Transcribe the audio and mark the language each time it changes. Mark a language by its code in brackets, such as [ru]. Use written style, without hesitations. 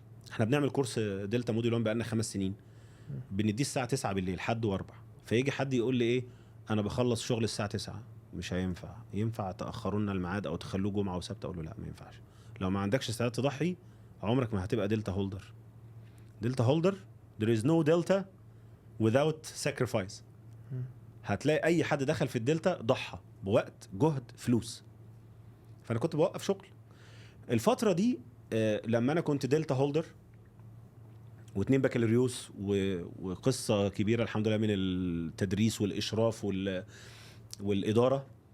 [ar] احنا بنعمل كورس دلتا موديل 1 بقالنا 5 سنين، بنديه الساعه 9 بالليل حد واربع. فيجي حد يقول لي ايه، انا بخلص شغل الساعه 9. مش هينفع. ينفع تاخروا لنا الميعاد او تخلوه جمعه وسبت؟ اقول له لا ما ينفعش. لو ما عندكش استعداد تضحي عمرك ما هتبقى دلتا هولدر. دلتا هولدر [en] there is no delta without sacrifice. [ar] هتلاقي اي حد دخل في الدلتا ضحى بوقت جهد فلوس. فانا كنت بوقف شغل الفتره دي. لما انا كنت دلتا هولدر و2 بكالوريوس وقصه كبيره الحمد لله من التدريس والاشراف والاداره.